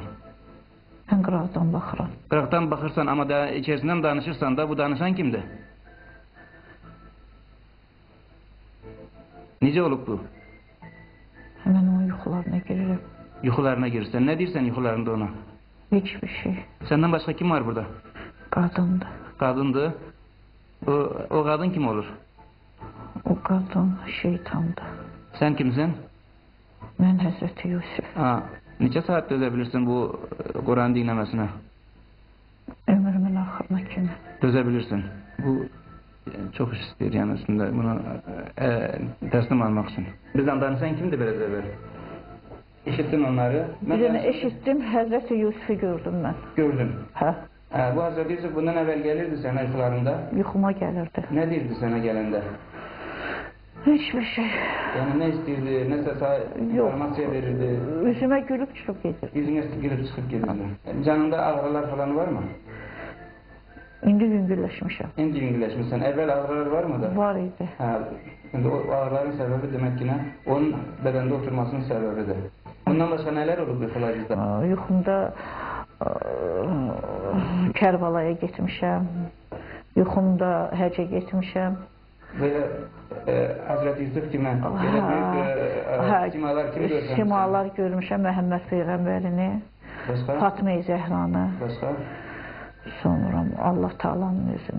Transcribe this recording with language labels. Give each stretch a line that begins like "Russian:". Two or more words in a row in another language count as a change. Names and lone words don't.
Azerbaijani: Mən qıraqdan baxıram. Qıraqdan baxırsan ama içerisindən danışırsan da bu danışan kimdir? Necə olub bu? Mən onun yuxularına girirəm. Yuxularına girirsən. Ne deyirsən yuxularında ona? Heç bir şey.
Turkish: Senden başka kim var burada?
Azerbaijani: Qadındır.
Turkish: Kadındı. O kadın kim olur?
Azerbaijani: O qadın şeytandır.
Turkish: Sen kimsin?
Azerbaijani: Mən Həzrəti Yusuf.
Turkish: Neçə saat dözebilirsin bu Kur'an dinlemesine?
Azerbaijani: Ömrümün axırına kimi.
Turkish: Dözebilirsin. Bu çok iş istiyor yani aslında bunu teslim almak için. Bizden danışan kimdi biraz evvel? İşittin onları.
Azerbaijani: Bir dənə eşitdim, Həzrəti Yusuf'u gördüm mən.
Turkish: Gördün.
Azerbaijani: Hə.
Turkish: Bu Hazreti Yusuf bundan evvel gelirdi sana uykularında.
Azerbaijani: Yuxuma gəlirdi.
Turkish: Ne derdi sana gelende?
Azerbaijani: Heç bir şey.
Turkish: Yani ne istiyordu, ne informasiya verirdi?
Azerbaijani: Üzümə gülüb çıxıb gedir.
Turkish: Yüzüne girip çıkıp gelirdi. Canında ağrılar falan var mı?
Azerbaijani: İndi yüngülləşmişəm. İndi yüngülləşmişsən.
Turkish: Evvel ağrılar var mıdır?
Azerbaijani: Var idi.
Turkish: Şimdi o ağrıların sebebi demek ki ne? Onun bedende oturmasının sebebidir.
Azerbaijani: Bundan başka neler olur yuxularınızda? Yuxumda Kərbalaya getmişəm. Yuxumda həcə getmişəm. Belə Həzrət Yusuf kimi, belə büyük simalar kimi görürsən? Simalar görmüşəm, Məhəmməd Peyğəmbərini, Fatma-i Zəhranı, sonra Allah Taala'nın özünü.